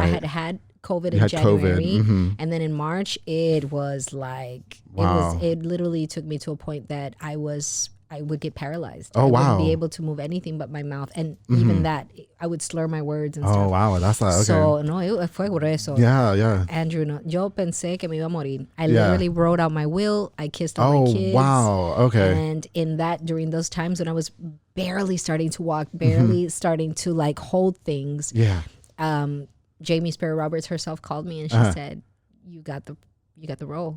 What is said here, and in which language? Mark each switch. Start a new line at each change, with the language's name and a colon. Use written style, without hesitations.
English: Right. I had COVID in January, and then in March it was like it literally took me to a point that I would get paralyzed. Oh, I wow. wouldn't be able to move anything but my mouth, and even that I would slur my words and stuff. Oh, wow, that's okay.
Spanish: So no, fue grueso.
English: Yeah.
Spanish: Andrew, no, yo pensé que me iba a morir.
English: I literally wrote out my will. I kissed all my kids. Oh, wow, okay. And during those times when I was barely starting to walk, barely starting to like hold things. Yeah. Jamie Sparrow Roberts herself called me and she said, "You got the role.